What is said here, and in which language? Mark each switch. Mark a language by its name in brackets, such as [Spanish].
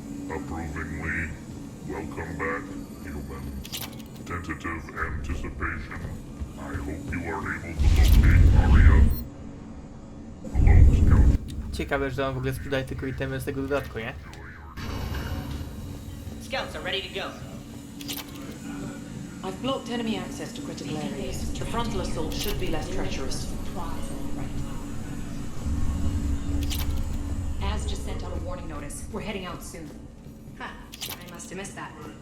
[English] Approvingly, welcome back, human. Tentative anticipation. I hope you are able to locate Aria. Hello, Scout. [Polish] Ciekawe, że on w ogóle sprzedaje tylko itemy z tego dodatku, nie? [English] Scouts are ready to go. I've blocked enemy access to critical areas. The frontal assault should be less treacherous. Az just sent out a warning notice. We're heading out soon. Huh. I must have missed that.